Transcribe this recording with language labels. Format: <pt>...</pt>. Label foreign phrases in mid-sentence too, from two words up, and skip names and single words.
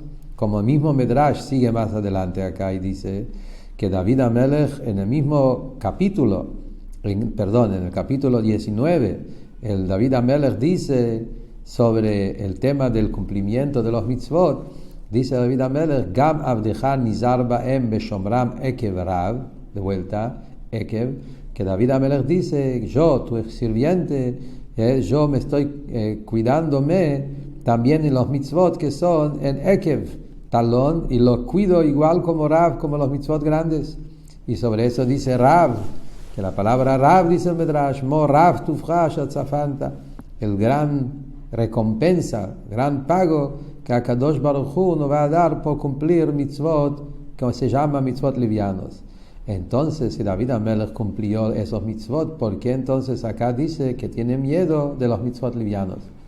<es>Como el mismo Medrash sigue más adelante acá y dice que David Amelech en el mismo capítulo, en el capítulo 19, el David Amelech dice sobre el tema del cumplimiento de los mitzvot.</es> <he>Dice David Amelech: גם עבדך נזהר בהם בשמרם עקב רב.</he> <es>De vuelta, ekev. Que David Amelech dice: yo, tu sirviente, yo me estoy cuidándome también en los mitzvot que son en ekev, talón, y los cuido igual como rav, como los mitzvot grandes. Y sobre eso dice rav, que la palabra rav, dice el Medrash,</es> <he>מה רב טובך שצפנת,</he> <es>el gran recompensa, gran pago que</es> <he>הקדוש ברוך הוא</he> <es>nos va a dar por cumplir mitzvot, que se llama mitzvot livianos. Entonces, si David Amelech cumplió esos mitzvot, ¿por qué entonces acá dice que tiene miedo de los mitzvot livianos?</es>